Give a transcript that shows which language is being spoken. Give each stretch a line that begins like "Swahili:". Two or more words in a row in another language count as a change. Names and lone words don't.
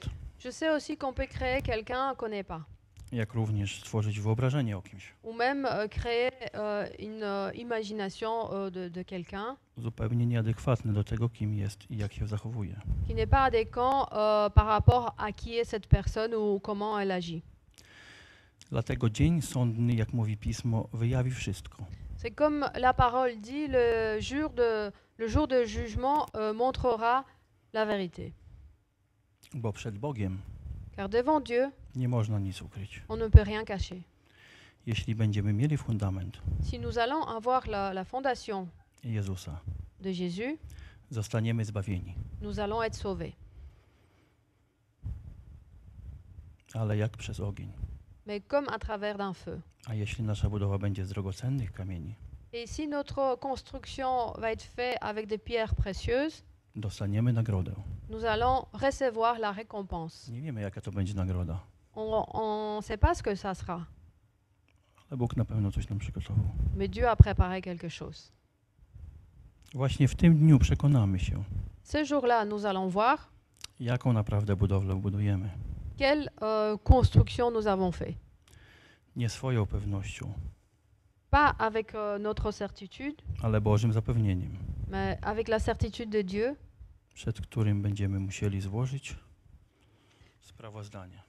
French: Je sais aussi qu'on peut créer quelqu'un qu'on n'est pas.
Polish: Jak również stworzyć wyobrażenie o kimś.
French: Ou même créer une imagination de quelqu'un
Polish: Zupełnie nieadekwatne do tego, kim jest i jak się zachowuje.
French: qui n'est pas adéquat par rapport à qui est cette personne ou comment elle agit.
Polish: Dlatego dzień sądny, jak mówi Pismo, wyjawi wszystko.
French: C'est comme la parole dit, le jour de jugement montrera la vérité.
Polish: Bo przed Bogiem
French: Car devant Dieu,
Polish: nie można nic ukryć.
French: on ne peut rien cacher.
Polish: Jeśli będziemy mieli fundament
French: Si nous allons avoir la fondation
Polish: Jezusa,
French: de Jésus,
Polish: zostaniemy zbawieni.
French: nous allons être sauvés.
Polish: Ale jak przez ogień.
French: Mais comme à travers d'un feu.
Polish: A jeśli nasza budowa będzie z drogocennych kamieni,
French: Et si notre construction va être faite avec des pierres précieuses,
Polish: dostaniemy nagrodę.
French: nous allons recevoir la récompense.
Polish: Nie wiemy, jaka to będzie nagroda,
French: On ne sait pas ce que ça sera,
Polish: ale Bóg na pewno coś nam przygotował.
French: mais Dieu a préparé quelque chose.
Polish: Właśnie w tym dniu przekonamy się,
French: Ce jour-là, nous allons voir
Polish: jaką naprawdę budowlę budujemy.
French: quelle construction nous avons fait.
Polish: Nie swoją pewnością,
French: Pas avec notre certitude,
Polish: ale Bożym zapewnieniem,
French: mais avec la certitude de Dieu,
Polish: przed którym będziemy musieli złożyć sprawozdanie.